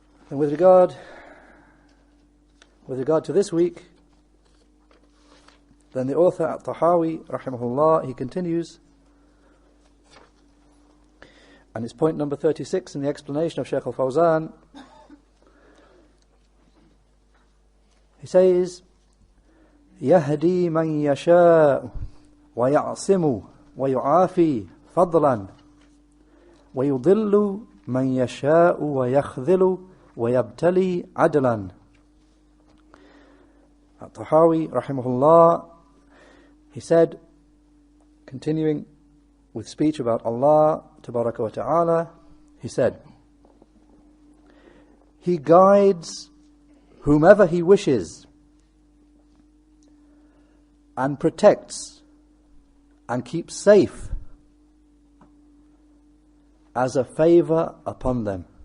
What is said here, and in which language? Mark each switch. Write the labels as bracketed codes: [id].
[en] And with regard to this week, then the author At-Tahawi, rahimahullah, he continues, and it's point number 36 in the explanation of Shaykh al-Fawzan. He says, [ar] يهدي من يشاء ويعصم ويعافي فضلا ويضل من يشاء ويخذل ويبتلي عدلا. [en] At-Tahawi, rahimahullah, he said, continuing with speech about Allah tabaraka wa ta'ala, he said, He guides whomever He wishes and protects and keeps safe as a favor upon them.